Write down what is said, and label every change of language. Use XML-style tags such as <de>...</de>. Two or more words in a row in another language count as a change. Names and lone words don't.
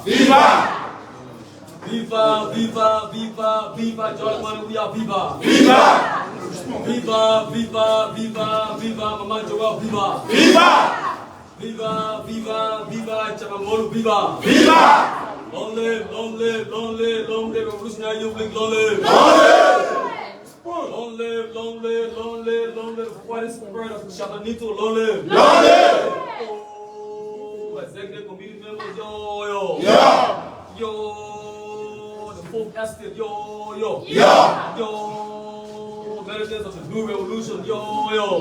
<en>Viva! Viva, viva, viva, viva, George Manuia, viva! Viva! Viva, viva, viva, viva, Mama Joel, viva! Viva! Viva, viva, viva, Chamamolu, viva! Viva! Long live, long live, long live, long live, Revolutionary Youth League, long live! Long live! Long live, long live, long live, long live, what is the spirit of Chabanito, long live! Long live! Oh, executive committee members, yo, yo! Yo! Yo! The folk estate, yo, yo! Yo! Yo! Militants of the Blue Revolution, yo, yo!</en>